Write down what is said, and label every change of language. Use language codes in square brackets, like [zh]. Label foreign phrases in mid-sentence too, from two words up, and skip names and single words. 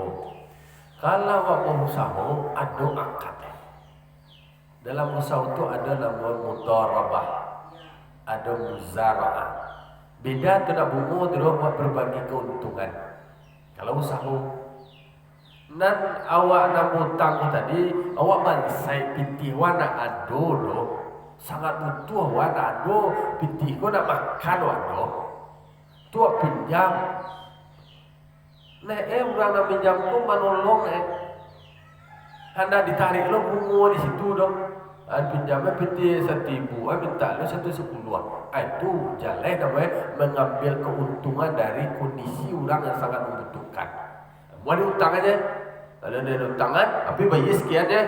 [id] Kalau awak mau usaha, ada akad. Dalam usaha itu ada nama mudharabah, ada muzara'ah. [min] Beda tu nak bunga tu awak berbagi keuntungan. Kalau usaha, nan awak nak hutang tadi, awak bansai pitih awak nak ado doh. Sangat butuh awak nak ado, pitih ko nak makan awak doh. Tu awak pinjam. Orang nak pinjam tu menolong hendak ditarik lo bunga di situ dong. Pinjamnya PT 1.000, minta lo 110. [id] Itu jalan namanya mengambil keuntungan dari kondisi orang yang sangat membutuhkan. Mau diutang aja, kalau ada utangan, tapi bayar sekian ya.